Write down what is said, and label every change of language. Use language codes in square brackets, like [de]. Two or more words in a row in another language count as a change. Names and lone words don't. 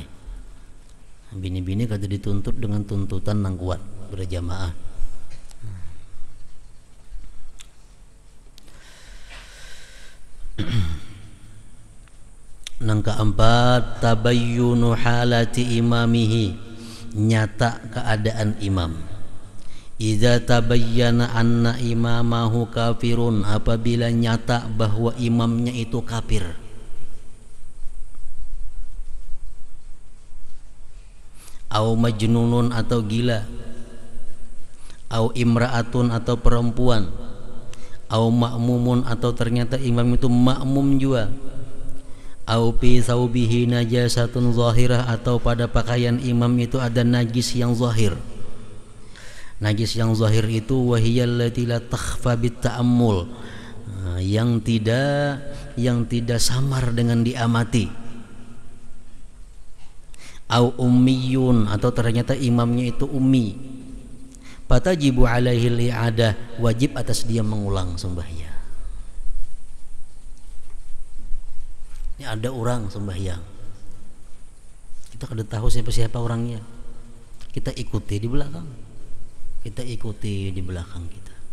[bjn] Bini-bini kada dituntut dengan tuntutan yang kuat berjamaah. Nang keempat, [ar] تبين حالة إمامه, [bjn] nyata keadaan imam. [ar] إذا تبين أن إمامه كافر, [bjn] apabila nyata bahwa imamnya itu kafir. [ar] أو مجنون, [bjn] atau gila. [ar] أو امرأة, [bjn] atau perempuan. [ar] أو مأموم, [bjn] atau ternyata imam itu makmum juga. [ar] أو في ثوبه نجاسة ظاهرة, [bjn] atau pada pakaian imam itu ada najis yang zahir. [ar] Najis yang zahir itu وهي التي لا تخفى بالتأمل, [bjn] yang tidak samar dengan diamati. [ar] أو أمي, [bjn] atau ternyata imamnya itu ummi. [ar] فتجب عليه الإعادة, [bjn] wajib atas dia mengulang sembahyang. Ini ada orang sembahyang, kita kada tahu siapa orangnya, kita ikuti di belakang. Kita ikuti di belakang kita.